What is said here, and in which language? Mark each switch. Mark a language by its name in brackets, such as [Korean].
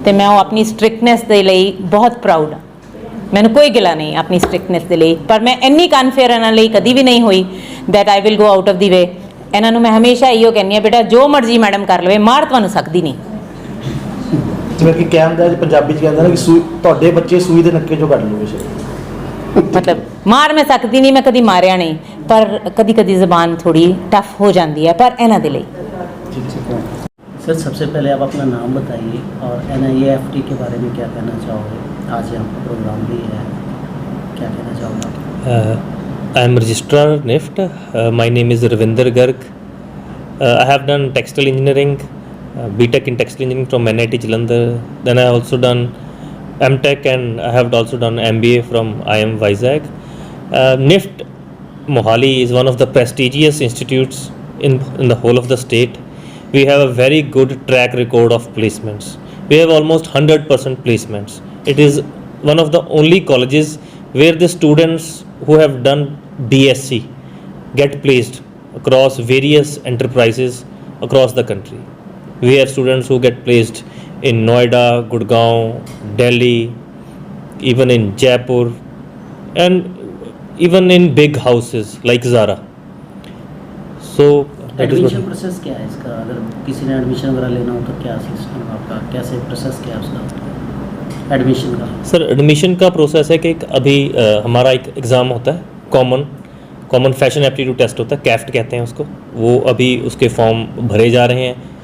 [Punjabi] ਤੇ ਮੈਂ ਉਹ ਆਪਣੀ ਸਟ੍ਰਿਕਟਨੈਸ ਦੇ ਲਈ ਬਹੁਤ ਪ੍ਰਾਊਡ ਹਾਂ। ਮੈਨੂੰ ਕੋਈ ਗਿਲਾ ਨਹੀਂ ਆਪਣੀ ਸਟ੍ਰਿਕਟਨੈਸ ਦੇ ਲਈ, ਪਰ ਮੈਂ ਇੰਨੀ ਕਨਫੇਅਰ ਇਹਨਾਂ ਲਈ ਕਦੀ ਵੀ ਨਹੀਂ ਹੋਈ [English] That I will go out of the way. [Punjabi] ਇਹਨਾਂ ਨੂੰ ਮੈਂ ਹਮੇਸ਼ਾ ਇਹੋ ਕਹਿੰਦੀ ਹਾਂ, ਬੇਟਾ ਜੋ ਮਰਜ਼ੀ ਮੈਡਮ ਕਰ ਲਵੇ, ਮਾਰ ਤੁਹਾਨੂੰ ਸਕਦੀ ਨਹੀਂ। ਜਿਵੇਂ ਕਿ ਕਹਿੰਦਾ ਪੰਜਾਬੀ 'ਚ ਕਹਿੰਦਾ ਨਾ ਕਿ ਤੁਹਾਡੇ ਬੱਚੇ ਸੂਈ ਦੇ ਨੱਕੇ 'ਚੋਂ ਕੱਢ ਲਓਗੇ ਸ਼ਾਇਦ। [Hindi] मतलब मार मैं सकती नहीं, मैं कभी मारिया नहीं, पर कभी कभी ज़बान थोड़ी टफ हो जाती है, पर [Punjabi] इन्हां दे लई। [Hindi] सर सबसे पहले आप अपना नाम बताइए और NIIFT के बारे में क्या कहना चाहोगे? आज यहाँ पर प्रोग्राम भी है, क्या कहना चाहोगे? [English] I am registrar NIFT. My name is Ravinder Garg. I have done textile engineering, BTech in textile engineering from NIT Jalandhar. Then I also done MTech and I have also done MBA from IIM Vizag. NIFT Mohali is one of the prestigious institutes in the whole of the state. We have a very good track record of placements. We have almost 100% placements. It is one of the only colleges where the students who have done DSC get placed across various enterprises across the country. We have students who get placed in Noida, Gurgaon, Delhi, even in Jaipur, and even in big houses like Zara. So that is [Hindi] admission process क्या है इसका? अगर किसी ने admission वगैरह लेना हो तो क्या सिस्टम आपका, कैसे प्रोसेस क्या है उसका एडमिशन का? सर एडमिशन का प्रोसेस है कि अभी हमारा एक एग्ज़ाम होता है, कॉमन फैशन एप्टीट्यूड टेस्ट होता है, कैफ्ट कहते हैं उसको। वो अभी उसके फॉर्म भरे जा रहे हैं।